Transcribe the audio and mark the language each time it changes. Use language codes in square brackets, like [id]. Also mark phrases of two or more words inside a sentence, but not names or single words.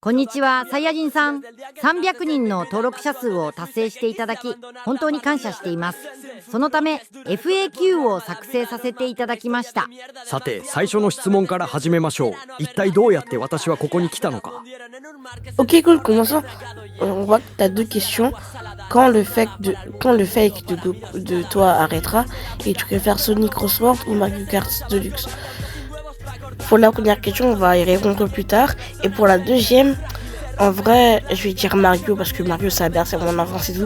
[ja] こんにちは、サイヤ人さん。300人の登録者数を達成していただき、本当に感謝しています。そのため、FAQ を作成させていただきました。さて、最初の質問から始めましょう。一体どうやって私はここに来たのか。 [fr] Ok, cool, commençons. On voit que tu as deux questions. Quand le fake de toi arrêtera et tu préfères Sonic Crossword ou Mario Kart Deluxe? Pour la première question, on va y répondre plus tard. Et pour la deuxième, en vrai, je vais dire Mario parce que Mario, ça a bercé mon enfance et tout.